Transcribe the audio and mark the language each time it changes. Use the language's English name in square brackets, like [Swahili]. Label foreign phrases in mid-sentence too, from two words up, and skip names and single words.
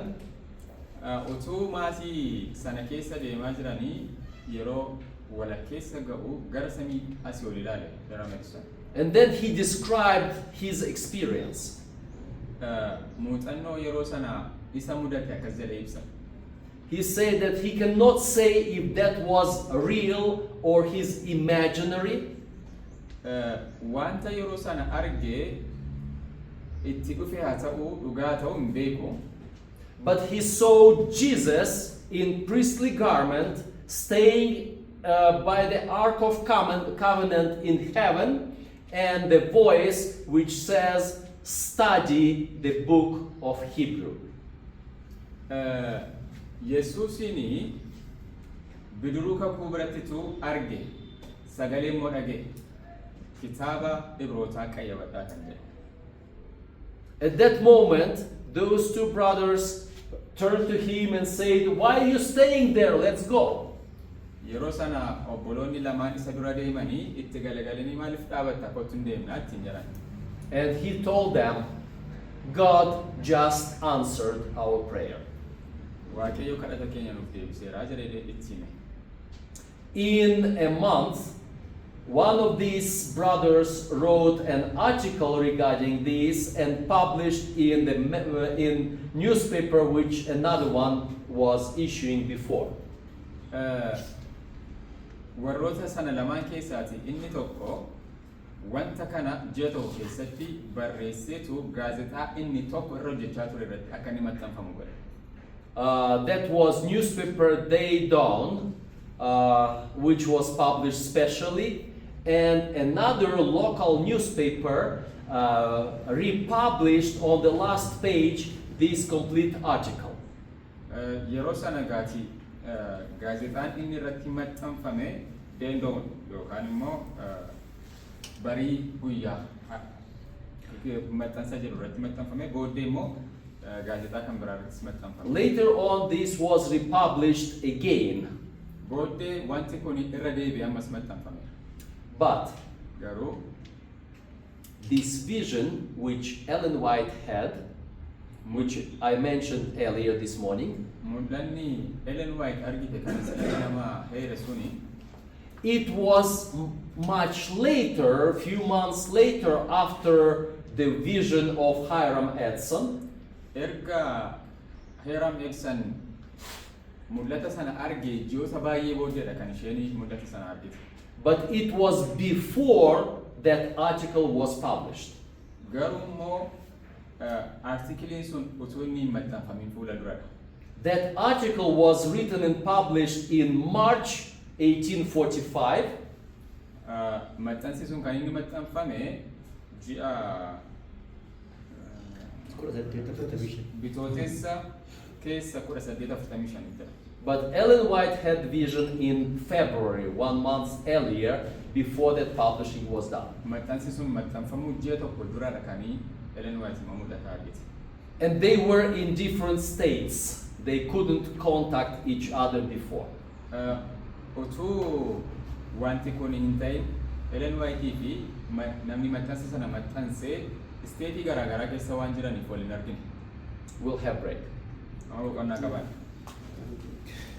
[Oromo] Utuu maatii sana keessa deemaa jiranii yeroo walakkeessa ga'u gara samii asii ol ilaale Hiram Edson. [English] And then he described his experience. [Oromo] Muuxannoo yeroo sana isa mudate akkas jedhee ibsa. [English] He said that he cannot say if that was real or his imaginary. [Oromo] Wanta yeroo sana argee itti dhufe haa ta'u dhugaa ta'u hin beeku. [English] But he saw Jesus in priestly garment staying by the Ark of Covenant in heaven, and the voice which says, study the book of Hebrew. [Oromo] Yesuusini bidiruu kakuu birattitu arge sagalee immoo dhage kitaaba Ibrootaa qayyabadhaa kan jedhe. [English] At that moment, those two brothers turned to him and said, why are you staying there? Let's go. [Oromo] Yeroo sana obboloonni lamaan isa dura deemanii itti galagalanii maaliif dhaabatta kottu hin deemnaa ittiin jedhan. [English] And he told them, God just answered our prayer. [Oromo] Waaqayyo kadhata keenya nuuf deebiseera jedhee itti hime. [English] In a month, one of these brothers wrote an article regarding this and published in newspaper which another one was issuing before. [Oromo] Warroota sana lamaan keessaati inni tokko wanta kana ji'a tokko keessatti barreesseetu gaazexaa inni tokko irra hojjechaa ture irratti akka inni maxxanfamu godhe. [English] That was newspaper Day Dawn, which was published specially, and another local newspaper republished on the last page this complete article. [Oromo] Yeroo sana gaati gaazexaan inni irratti maxxanfame Deendoon yookaan immoo barii guyyaa maxxansa jedhu irratti maxxanfame booddee immoo gaazexaa kan biraa irratti maxxanfame. [English] Later on, this was republished again. [Oromo] Booddee wanti kun irra deebi'ee ammas maxxanfame. [English] But [Oromo] Garuu [English] this vision which Ellen White had, which I mentioned earlier this morning, [Oromo] mul'anni Ellen White argite kan isa nama heere suni [English] it was much later, few months later, after the vision of Hiram Edson. [Oromo] erga Hiram Edson mul'ata sana arge ji'oota baay'ee booddeedha kan isheen mul'ata sana argite. [English] But it was before that article was published. [Oromo] Garuu immoo artikiliin sun utuu inni hin maxxanfamin fuula duradha. [English] That article was written and published in March 1845. [Oromo] Maxxansi sun kan inni maxxanfame ji'a bitootessa keessa 1845 dha. [English] But Ellen White had vision in February, 1 month earlier, before that publishing was done. [Oromo] Maxxansi sun maxxanfamuu ji'a tokko duradha kanii Ellen White immoo mul'ata argite. [English] And they were in different states. They couldn't contact each other before. [Oromo] Utuu wanti kun hin ta'in Ellen White fi namni maxxansa sana maxxansee isteetii garaagaraa keessa waan jiraniif wal hin argine. [English] We'll have break. [Oromo] Amma boqonnaa qaban.